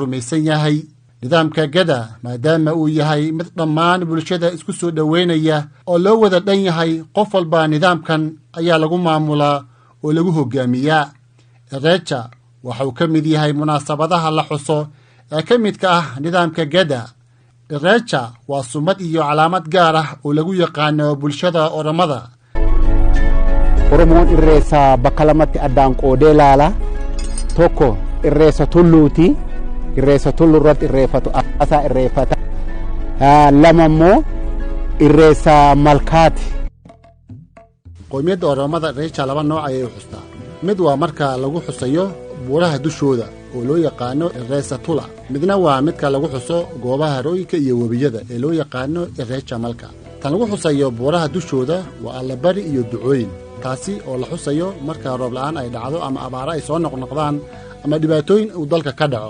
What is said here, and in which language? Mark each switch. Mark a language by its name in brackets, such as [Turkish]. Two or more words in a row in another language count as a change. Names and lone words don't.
[Somali] rumaysan yahay nidaamka Gada maadaama uu yahay mid dhammaan bulshada isku soo dhaweynaya oo loo wada dhan yahay qof walba nidaamkan ayaa lagu maamulaa oo lagu hogaamiyaa Irecha waxa uu ka mid yahay munaasabadaha la xuso ee ka midka ah nidaamka Gada Irecha waa sumad iyo calaamad gaar ah oo lagu yaqaano bulshada Oromada [Oromo] Oromoon irreessa bakka lamatti addaan qoodee laala tokko irreessa tulluuti irreessa tullurratti irreeffatu akkaataa irreeffata lama immoo irreessa malkaati [Somali] qoomiyadda Oromada Irecha laba nooc ayay u xustaa mid waa marka lagu xusayo buuraha dushooda oo loo yaqaano Irreessa Tula midna waa midka lagu xuso goobaha harooyinka iyo webiyada ee loo yaqaano Irecha Malka tan lagu xusayo buuraha dushooda waa allabari iyo ducooyin taasi oo la xusayo marka roob la'aan ay dhacdo ama abaara ay soo noqnoqdaan ama dhibaatooyin uu dalka ka dhaco